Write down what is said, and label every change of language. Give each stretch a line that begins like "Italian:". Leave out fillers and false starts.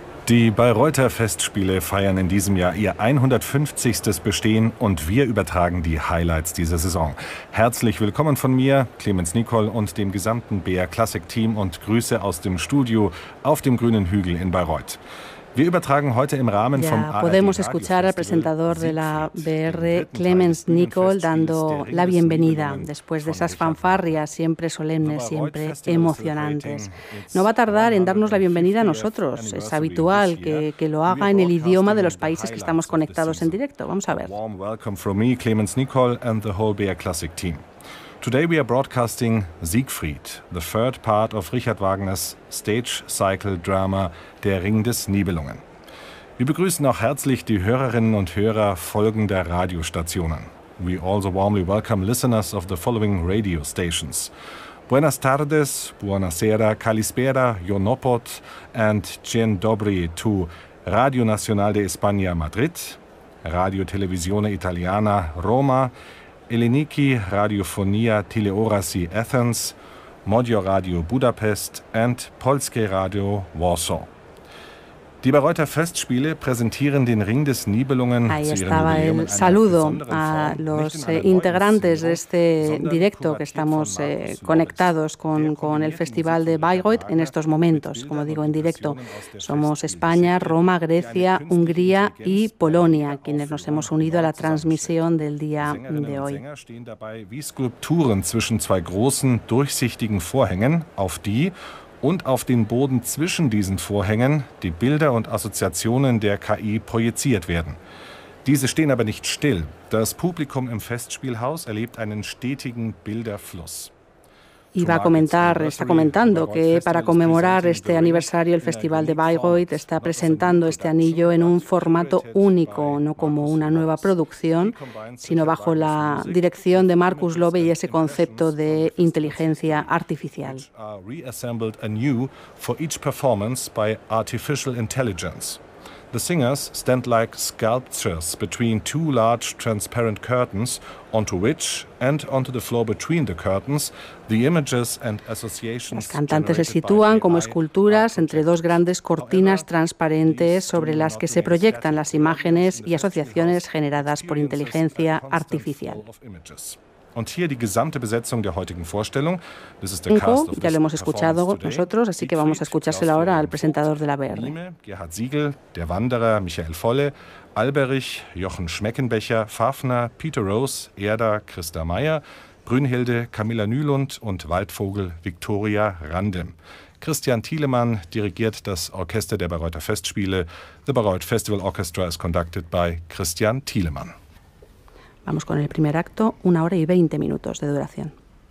German: Die Bayreuther Festspiele feiern in diesem Jahr ihr 150. Bestehen und wir übertragen die Highlights dieser Saison. Herzlich willkommen von mir, Clemens Nicol und dem gesamten BR Classic Team und Grüße aus dem Studio auf dem grünen Hügel in Bayreuth. Wir übertragen heute im Rahmen vom
Spanish: ARD podemos escuchar al presentador de la BR, Clemens Nicol, dando la bienvenida después de esas fanfarrias siempre solemnes, siempre emocionantes. No va a tardar en darnos la bienvenida a nosotros. Es habitual que lo haga en el idioma de los países que estamos conectados en directo. Vamos a ver.
English: Warm welcome from me, Clemens Nicol, and the whole BR Classic team. Today we are broadcasting Siegfried, the third part of Richard Wagners stage cycle drama Der Ring des Nibelungen.
German: Wir begrüßen auch herzlich die Hörerinnen und Hörer folgender Radiostationen.
English: We also warmly welcome listeners of the following radio stations.
Spanish: Buenas tardes,
Italian: buonasera,
English: kalispera, jonopot and cien dobri to Radio Nacional de España Madrid, Radio Televisione Italiana Roma, Eleniki Radiofonia Teleorasi Athens, Modio Radio Budapest and Polskie Radio Warsaw.
German: Die Bayreuther Festspiele präsentieren den Ring des Nibelungen.
Spanish: Ahí estaba el saludo a los integrantes de este directo que estamos conectados con el Festival de Bayreuth en estos momentos, como digo, en directo. Somos España, Roma, Grecia, Hungría y Polonia, quienes nos hemos unido a la transmisión del día de hoy.
German: Wie Skulpturen zwischen zwei großen, durchsichtigen Vorhängen, auf die und auf den Boden zwischen diesen Vorhängen die Bilder und Assoziationen der KI projiziert werden. Diese stehen aber nicht still. Das Publikum im Festspielhaus erlebt einen stetigen Bilderfluss.
Spanish: Iba a comentar, está comentando que para conmemorar este aniversario el Festival de Bayreuth está presentando este anillo en un formato único, no como una nueva producción, sino bajo la dirección de Markus Löwe y ese concepto de inteligencia artificial.
English: Reassembled anew for each performance by artificial intelligence. The singers stand like sculptures between two large transparent curtains, onto which and onto the floor between the curtains, the images and associations.
Spanish: Las cantantes se sitúan como esculturas entre dos grandes cortinas transparentes sobre las que se proyectan las imágenes y asociaciones generadas por inteligencia artificial.
German: Und hier die gesamte Besetzung der heutigen Vorstellung. Das ist der Cast.
Spanish: Ya lo hemos escuchado nosotros, así que vamos a escuchárselo ahora al presentador de la BR.
German: Gerhard Siegel, der Wanderer, Michael Volle, Alberich, Jochen Schmeckenbecher, Fafner, Peter Rose, Erda, Christa Meyer, Brünnhilde, Camilla Nylund und Waldvogel Victoria Randem. Christian Thielemann dirigiert das Orchester der Bayreuther Festspiele.
English: The Bayreuth Festival Orchestra is conducted by Christian Thielemann.
Spanish: Vamos con el primer acto, 1 hora y 20 minutos de duración.